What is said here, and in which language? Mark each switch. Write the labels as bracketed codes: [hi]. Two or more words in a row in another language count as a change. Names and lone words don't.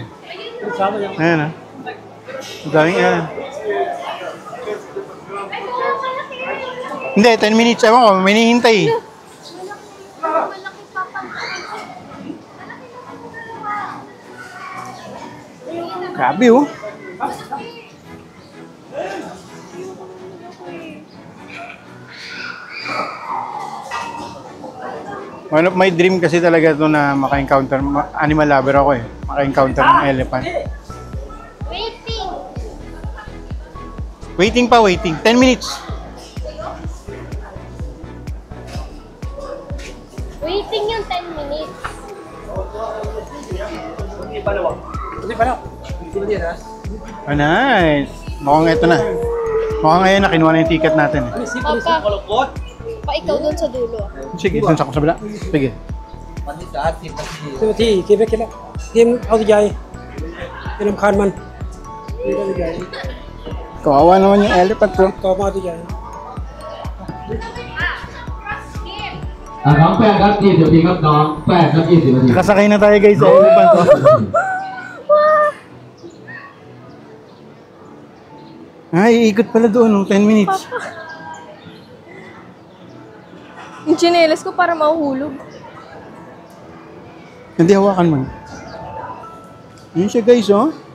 [tl] Ayan ah. Ang daming yan. Hindi, 10 minutes. Ewan ko, may nihintay. Malaki pa pa. Grabe oh. [en] One of my dream [tl] kasi talaga to na maka-encounter, [en] animal lover [tl] ako eh. Maka-encounter ng elephant. Waiting. Waiting pa, waiting. 10 minutes. Waiting yung 10 minutes. Oh, nice. Mukhang ito na. Mukhang ngayon na kinuha na yung ticket natin eh. Papa, pa ikaw dun sa dulo. Sige, dun sa kabila. Sige. [th] ที่กินไปกินแล้วทีมเอาตัวใหญ่เป็นลำคาญมันนี่ก็ตัวใหญ่ [tl] Kawawa naman yung [en] elephant bro. [th] ต่อมาตัวใหญ่ น้องแป้งครับ20นาทีครับน้องแป้งครับ20นาที [tl] Kasakay na tayo guys sa elephant oh. Ay, ikot pala doon ng 10 minutes. Yung chinelas ko para mahuhulog. Hindi hawakan man. Yun siya guys oh.